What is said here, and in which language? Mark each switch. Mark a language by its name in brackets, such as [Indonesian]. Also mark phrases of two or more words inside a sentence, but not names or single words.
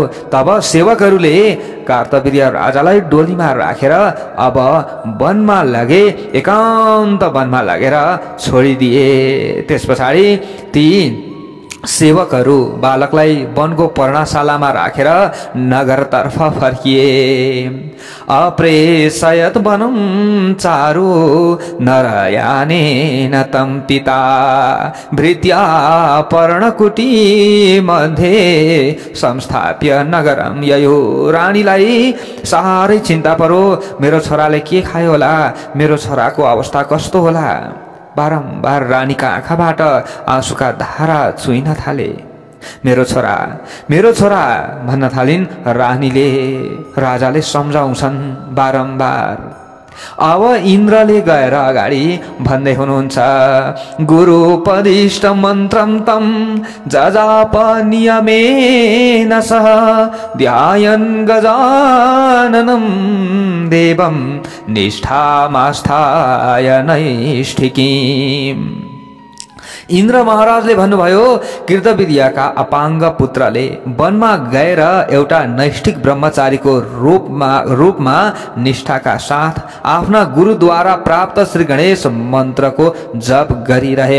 [Nepali] तब सेवकहरूले कार्तवीर्य राजालाई डोलीमा राखेर अब वनमा लगे, एकान्त वनमा लगेर छोडिदिए। त्यस पछाडि ती सेवकहरू बालकलाई वनको पर्णशालामा राखेर नगरतर्फ फर्किए। [Sanskrit] अप्रेषयत वनं चारु नरयानेन तं पिता भृत्या पर्णकुटी मध्ये संस्थाप्य नगरम ययो। [Nepali] रानीलाई साह्रै चिन्ता परो, मेरो छोराले के खायो होला, मेरो छोराको अवस्था कस्तो होला। बारम्बार रानीका आँखाबाट आँसुका धारा चुइन थाले। मेरो छोरा, मेरो छोरा भन्न थालिन् रानीले। राजाले सम्झाउँछन् बारम्बार। अब इन्द्रले गएर अगाडि भन्दै हुनुहुन्छ, [Sanskrit] गुरुपदिष्ट मन्त्रं तं जजाप नियमेन सह ध्यायन् गजाननं देवं निष्ठामास्थाय नैष्ठिकीम्। [Nepali] इन्द्र महाराजले भन्नुभयो, कृतवीर्यका अपाङ्ग पुत्रले वनमा गएर एउटा नैष्ठिक ब्रह्मचारीको रूपमा निष्ठाका साथ आफ्ना गुरुद्वारा प्राप्त श्री गणेश मन्त्रको जप गरिरहे।